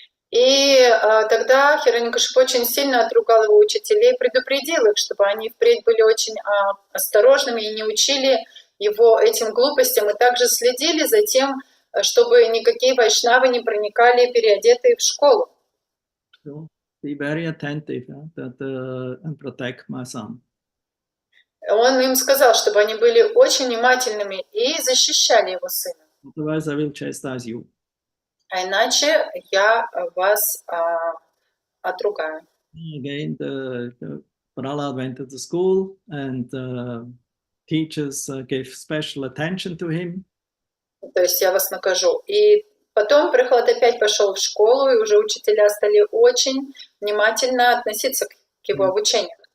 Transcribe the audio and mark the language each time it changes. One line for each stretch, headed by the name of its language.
Russian: И тогда Хираньякашипу очень сильно отругал его учителей и предупредил их, чтобы они впредь были очень осторожными и не учили его этим глупостям, и также следили за тем, чтобы никакие вайшнавы не проникали переодетые в школу.
English: So be very attentive and protect my son.
Russian: Он им сказал, чтобы они были очень внимательными и защищали его сына.
English: Otherwise, I will chastise you.
Russian: А иначе я вас отругаю.
English: Again, the Prahlad went to the school, and teachers gave special attention to him.
Russian: То есть я вас накажу. И потом Прохлад опять пошел в школу, и уже учителя стали очень внимательно относиться к его обучению.